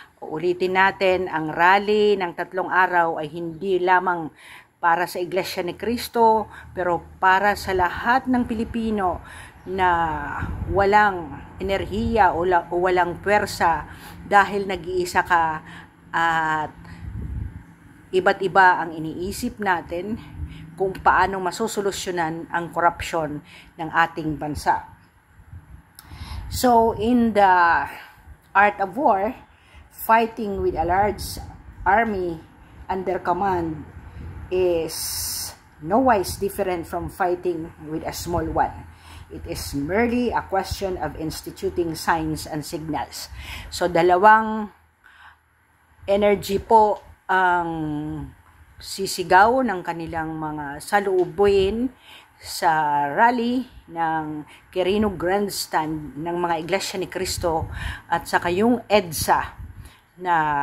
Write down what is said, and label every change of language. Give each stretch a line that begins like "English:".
Filipino: Ulitin natin, ang rally ng 3 araw ay hindi lamang para sa Iglesia ni Cristo, pero para sa lahat ng Pilipino na walang enerhiya o walang puwersa dahil nag-iisa ka at iba't iba ang iniisip natin kung paano masusolusyonan ang korupsyon ng ating bansa.
English: So, in the Art of War, fighting with a large army under command is no wise different from fighting with a small one. It is merely a question of instituting signs and signals.
Filipino: So, dalawang energy po ang sisigaw ng kanilang mga salubin sa rally ng Quirino Grandstand ng mga Iglesia ni Cristo at saka yung EDSA na